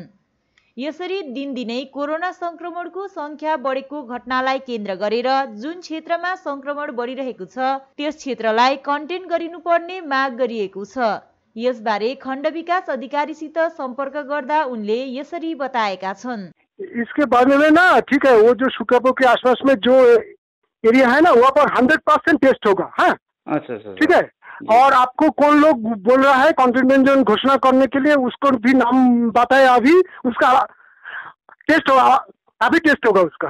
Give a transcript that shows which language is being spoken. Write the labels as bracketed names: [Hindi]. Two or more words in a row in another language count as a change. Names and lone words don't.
[Nepali] यसरी दिनदिनै कोरोना संक्रमणको संख्या बढेको घटनालाई केन्द्र गरेर जुन क्षेत्रमा संक्रमण बढिरहेको छ त्यस क्षेत्रलाई कन्टेन गरिनुपर्ने माग गरिएको छ। यसबारे खण्ड विकास अधिकारीसित संपर्क गर्दा उनले यसरी बताएका छन्। [Hindi] इसके बारे में ना ठीक है, वो जो शुक्रपुर के आसपास में जो एरिया है ना वहाँ पर 100% टेस्ट होगा। हाँ अच्छा ठीक है। और आपको कौन लोग बोल रहा है [English] containment zone [Hindi] घोषणा करने के लिए, उसको भी नाम बताए। अभी उसका टेस्ट होगा, अभी टेस्ट होगा उसका।